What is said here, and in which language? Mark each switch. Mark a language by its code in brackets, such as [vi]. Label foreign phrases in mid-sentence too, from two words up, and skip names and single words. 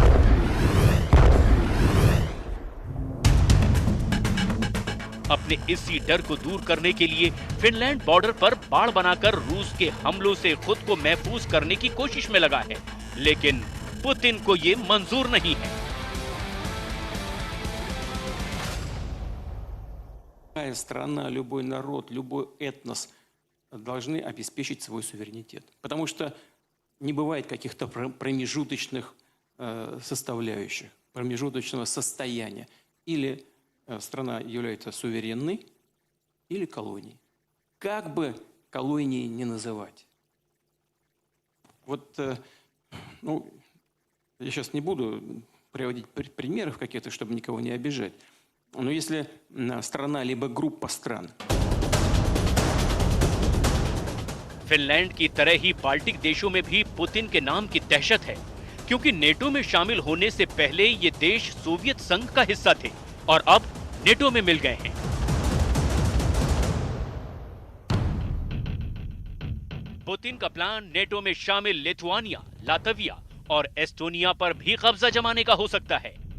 [hi] अपने इसी डर को दूर करने के लिए फिनलैंड बॉर्डर पर बाड़ बनाकर रूस के हमलों से खुद को महफूज करने की कोशिश में लगा है, लेकिन पुतिन को ये मंजूर नहीं है। [ru] Любая страна, любой народ, любой этнос должны обеспечить свой суверенитет. Потому что не бывает каких-то промежуточных составляющих, промежуточного состояния. Или страна является суверенной, или колонией. Как бы колонии не называть. Вот, ну, я сейчас не буду приводить примеров каких-то, чтобы никого не обижать. Но если страна либо группа стран [hi] फिनलैंड की तरह ही बाल्टिक देशों में भी पुतिन के नाम की दहशत है, क्योंकि नेटो में शामिल होने से पहले ये देश सोवियत संघ का हिस्सा थे और अब नेटो में मिल गए हैं। पुतिन का प्लान नेटो में शामिल लिथुआनिया, लातविया और एस्टोनिया पर भी कब्जा जमाने का हो सकता है।